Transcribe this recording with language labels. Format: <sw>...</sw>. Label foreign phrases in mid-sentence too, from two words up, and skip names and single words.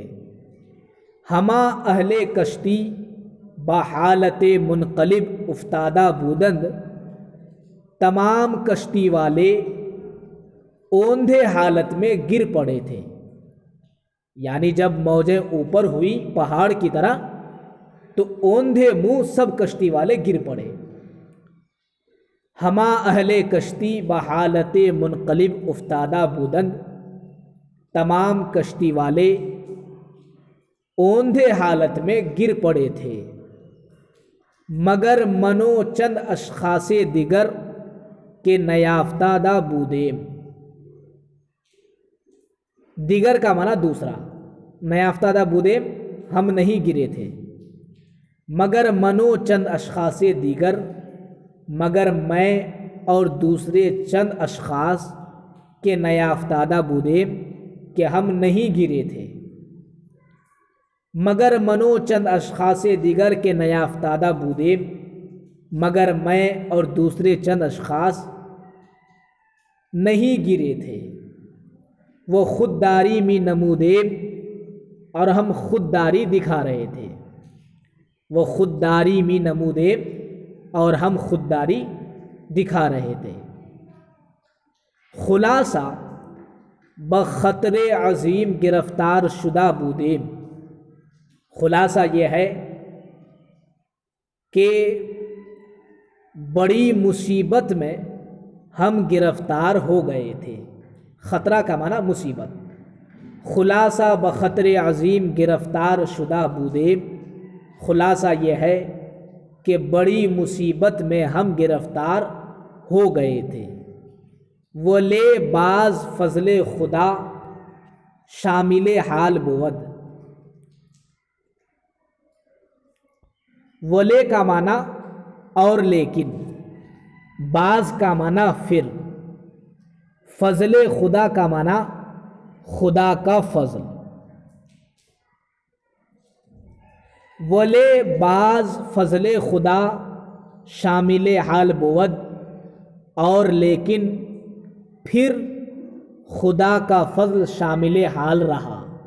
<fa>ہما اہل کشتی بحالت منقلب افتادہ بودند،</fa> <ur>تمام کشتی والے اوندھے حالت میں گر پڑے تھے، یعنی جب موجیں اوپر ہوئی پہاڑ کی طرح تو اوندھے منہ سب کشتی والے گر پڑے۔</ur> <fa>ہما اہل کشتی بحالت منقلب افتادہ بودند،</fa> <ur>تمام کشتی والے اوندھے حالت میں گر پڑے تھے،</ur> <fa>مگر منو چند اشخاص دیگر کے نیافتادہ بودیم۔</fa> <ur>دیگر کا معنی دوسرا،</ur> <fa>نیافتادہ بودیم</fa> <ur>ہم نہیں گرے تھے،</ur> <fa>مگر منو چند اشخاص دیگر،</fa> <ur>مگر میں اور دوسرے چند اشخاص</ur> <fa>کے نیافتادہ بودیم</fa> <ur>کہ ہم نہیں گرے تھے،</ur> <fa>مگر منو چند اشخاص دیگر کے نیافتادہ بودیم،</fa> <ur>مگر میں اور دوسرے چند اشخاص نہیں گرے تھے۔</ur> <fa>وہ خودداری می نمودیم،</fa> <ur>اور ہم خودداری دکھا رہے تھے۔</ur> <fa>وہ خودداری می نمودیم،</fa> <ur>اور ہم خودداری دکھا رہے تھے۔</ur> <fa>خلاصہ بخطر عظیم گرفتار شدہ بودیم۔</fa> <ur>خلاصہ یہ ہے کہ بڑی مصیبت میں ہم گرفتار ہو گئے تھے۔ خطرہ کا معنی مصیبت۔</ur> <fa>خلاصہ بخطر عظیم گرفتار شدہ بودیم،</fa> <ur>خلاصہ یہ ہے کہ بڑی مصیبت میں ہم گرفتار ہو گئے تھے۔</ur> <fa>وہ لے باز فضل خدا شامل حال بود۔</fa> <ur>ولے کا معنی اور لیکن، بعض کا معنی پھر، فضل خدا کا معنی خدا کا فضل۔</ur> <fa>ولے بعض فضل خدا شامل حال بود،</fa> <ur>اور لیکن پھر خدا کا فضل شامل حال رہا۔</ur>